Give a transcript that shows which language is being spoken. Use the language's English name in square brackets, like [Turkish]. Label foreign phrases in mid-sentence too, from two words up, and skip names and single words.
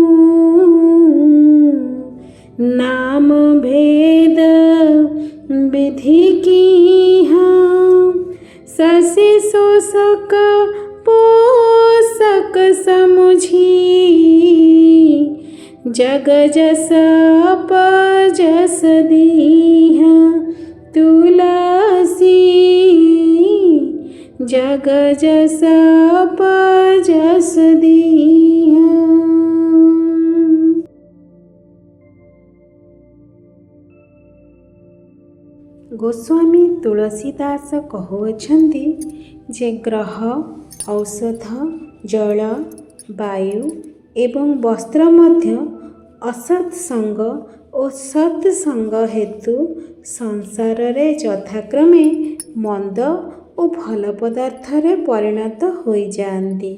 [Awadhi] नाम भेद विधि की शशि शोषक पोषक समुझी जग जस अपजस दीह तुलसी जग जस अपजस दीह। [Odia] ଗୋସ୍ୱାମୀ ତୁଳସୀଦାସ କହୁଅଛନ୍ତି ଯେ ଗ୍ରହ, ଔଷଧ, ଜଳ, ବାୟୁ ଏବଂ ବସ୍ତ୍ର ମଧ୍ୟ ଅସତ୍ସଙ୍ଗ ଓ ସତ୍ସଙ୍ଗ ହେତୁ ସଂସାରରେ ଯଥାକ୍ରମେ ମନ୍ଦ ଓ ଭଲ ପଦାର୍ଥରେ ପରିଣତ ହୋଇଯାଆନ୍ତି।